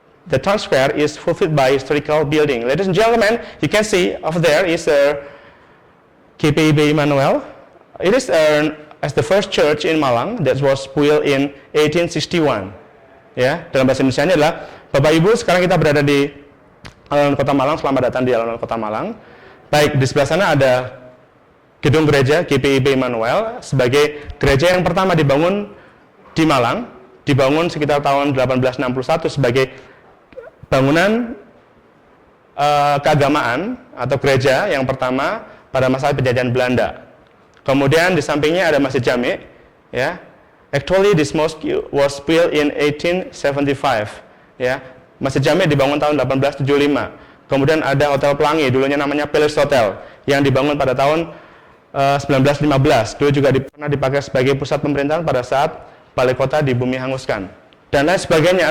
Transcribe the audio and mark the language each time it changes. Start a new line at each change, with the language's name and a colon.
English: The Town Square is fulfilled by historical building. Ladies and gentlemen, you can see over there is a KPIB Immanuel. It is as the first church in Malang that was built in 1861.
Indonesian: Ya, dalam bahasa Indonesia adalah, Bapak Ibu, sekarang kita berada di alun-alun Kota Malang. Selamat datang di alun-alun Kota Malang. Baik, di sebelah sana ada gedung gereja GPIB Immanuel sebagai gereja yang pertama dibangun di Malang, dibangun sekitar tahun 1861 sebagai bangunan keagamaan atau gereja yang pertama pada masa penjajahan Belanda. Kemudian di sampingnya ada Masjid Jami, ya.
English: Actually this mosque was built in 1875, ya.
Indonesian: Masjid Jami dibangun tahun 1875. Kemudian ada Hotel Pelangi, dulunya namanya Palace Hotel, yang dibangun pada tahun 1915. Dulu juga pernah dipakai sebagai pusat pemerintahan pada saat balai kota di Bumi hanguskan. Dan lain sebagainya.